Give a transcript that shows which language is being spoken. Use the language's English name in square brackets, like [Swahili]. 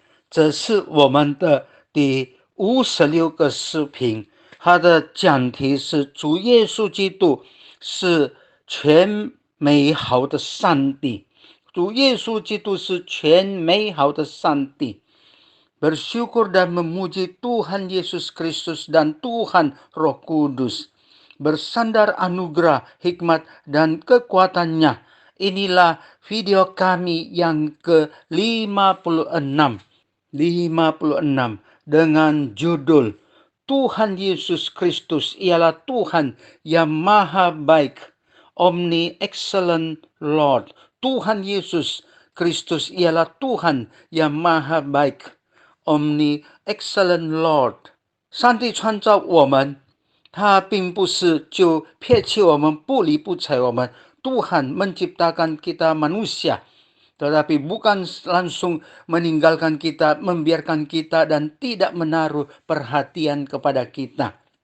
[Chinese] 这是我们的第56个视频，它的讲题是主耶稣基督是全美好的上帝，主耶稣基督是全美好的上帝。 [Indonesian] Bersyukur dan memuji Tuhan Yesus Kristus dan Tuhan Roh Kudus. Bersandar anugerah, hikmat, dan kekuatannya. Inilah video kami yang ke-56. 56 dengan judul Tuhan Yesus Kristus ialah Tuhan yang maha baik. [English] Omni excellent Lord. [Indonesian] Tuhan Yesus Kristus ialah Tuhan yang maha baik. [English] Omni excellent Lord。 [Chinese] 上帝创造我们，他并不是就撇弃我们，不理不睬我们。 [Indonesian] Tuhan menciptakan kita manusia, tetapi bukan langsung meninggalkan kita, membiarkan kita, dan tidak menaruh perhatian kepada kita。